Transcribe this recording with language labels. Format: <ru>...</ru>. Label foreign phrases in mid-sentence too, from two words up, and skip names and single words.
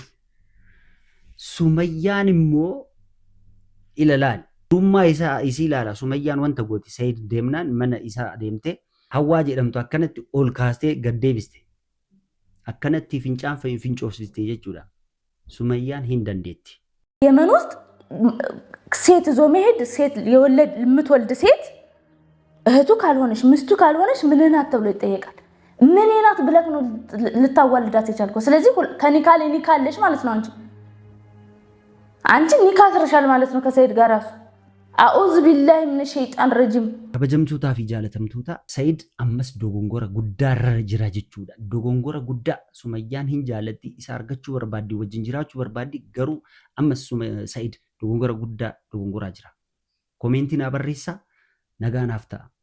<om>Sumayyaan immoo ilaalaal. Durummaa isii ilaala. Sumayyaan wanta gooti Sa'id deemnaan mana isaa deemtee Hawwaa jedhamtu akkanatti ol kaastee gad deebiste. Akkanatti fincaan fincoofsiste jechuudha. Sumayyaan hin dandeetti.</om> <am>የመን ውስጥ ሴት ይዞ መሄድ ሴት የምትወልድ ሴት እህቱ ካልሆነች ሚስቱ ካልሆነች ምን ናት ተብሎ ይጠየቃል። ምን ናት ብለህ ነው ልታዋልዳት የቻልከው? ስለዚህ ከኒካል ኒካለሽ ማለት ነው እንጂ አንቺ ኒካ አስረሻል ማለት ነው ከሰይድ ጋር ራሱ</am> <ar>أعوذ بالله من الشيطان الرجيم</ar> <om>kabajamtootaa fi jaalatamtoota Sayid ammas dogongora guddaarra jira jechuudha. Dogongora guddaa Sumayyaan hin jaalatti isa argachuu barbaaddi wajjin jiraachuu barbaaddi garuu ammas Sayid dogongora guddaa dogongoraa jira. Koomeentii naa barreessaa nagaa naaf ta'a.</om>